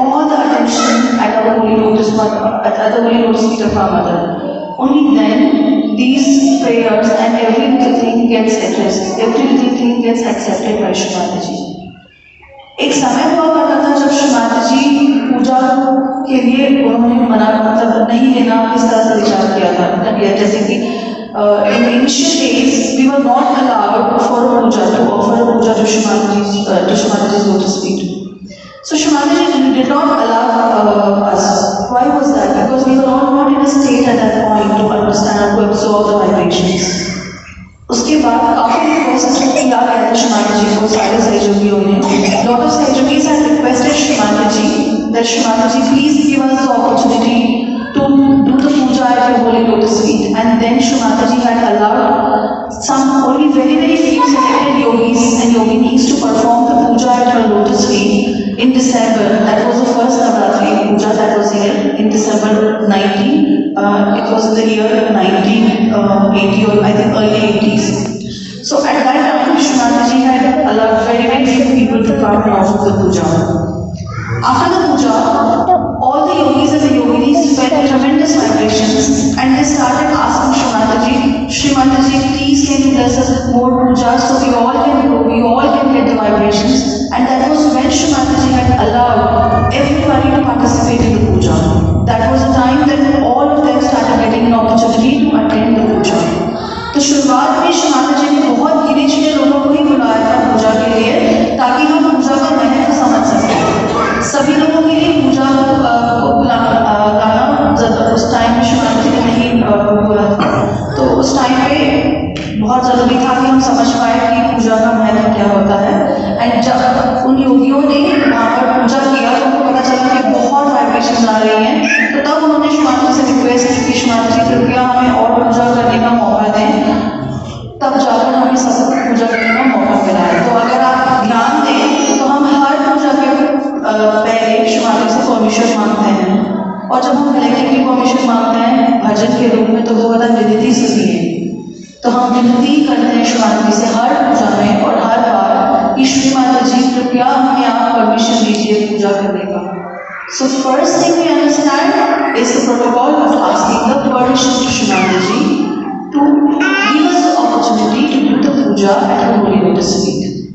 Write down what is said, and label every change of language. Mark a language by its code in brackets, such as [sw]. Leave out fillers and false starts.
[en] at the holy lotus feet of our mother. Only then these prayers and every little thing gets addressed, every little thing gets accepted by Shri Mataji. [hi] एक समय हुआ करता था जब श्री माता जी पूजा के लिए उन्होंने मना मतलब नहीं लेना इस तरह से विचार किया था मतलब जैसे कि [en] in ancient days we were not allowed for puja to offer a puja to Shri Mataji's lotus feet. So Shri Mataji did not allow us. Why was that? Because we were all not in a state at that point to understand or to absorb the vibrations. [hi] उसके बाद काफी process किया गया था श्री माता जी को सारे सहयोगियों ने. [en] Lot of सहयोगीज had requested Shri Mataji that Shri Mataji please give us the opportunity to do the puja at your holy lotus feet, and then Shri Mataji had allowed some only very few selected yogis and yoginis to perform the puja at her lotus feet in December. That was the first Navratri puja that was held in December 19. It was in the year 1980 or I think early 80s. So at that time, Shri Mataji had allowed very few people to come and offer the puja. After the puja, all the yogis and the yoginis felt tremendous vibrations and they started asking Shri Mataji, please can you bless us with more pujas so we all can get the vibrations. And that was when Shri Mataji had allowed everybody to participate in the puja. That was the time that all of them started getting an opportunity to attend the puja. [hi] तो शुरुआत में श्री माताजी ने बहुत गिने चुने लोगों को ही बुलाया था पूजा के लिए ताकि हम पूजा का महत्व समझ सकें. सभी लोगों के लिए पूजा को गाना उस टाइम में श्री माताजी ने नहीं बोला था. तो उस टाइम पे बहुत जरूरी था कि हम समझ पाए कि पूजा का महत्व क्या होता है. एंड जब उन योगियों ने वहाँ पर पूजा किया तो उनको पता चला कि बहुत वाइब्रेशन आ रही हैं. तो तब उन्होंने श्री माता से रिक्वेस्ट की कि श्री माता जी कृपया हमें और पूजा करने का मौका दें. तब जाकर हमें सब पूजा करने का मौका मिला है. तो अगर आप ध्यान दें तो हम हर पूजा के पहले श्री माता से परमिशन मांगते हैं और जब हम कलेक्टिवली परमिशन मांगते हैं भजन के रूप में तो वो होता है विनती सुनिए. तो हम विनती करते हैं श्री माता से हर पूजा में और हर बार कि श्री माता जी कृपया हमें आप परमिशन दीजिए पूजा करने का. [en] So first thing we understand is the protocol of asking the permission to Shri Mataji to give us the opportunity to do the puja at her holy lotus feet.